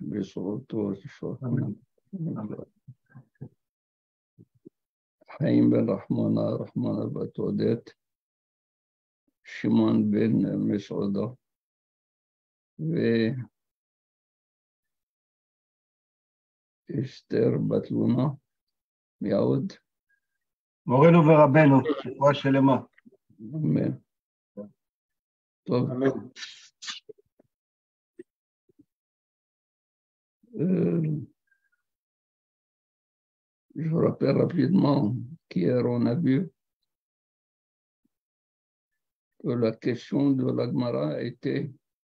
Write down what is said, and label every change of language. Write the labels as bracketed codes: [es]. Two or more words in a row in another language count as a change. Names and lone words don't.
[he] חיים בן רחמונה בת עודד, שמעון בן מסעודה, אסתר בת לונה, מיעוד. מורנו ורבנו, רפואה שלמה. אמן. טוב. אמן. [fr] Je vous rappelle rapidement qu'hier on a vu que la question de la Gemara était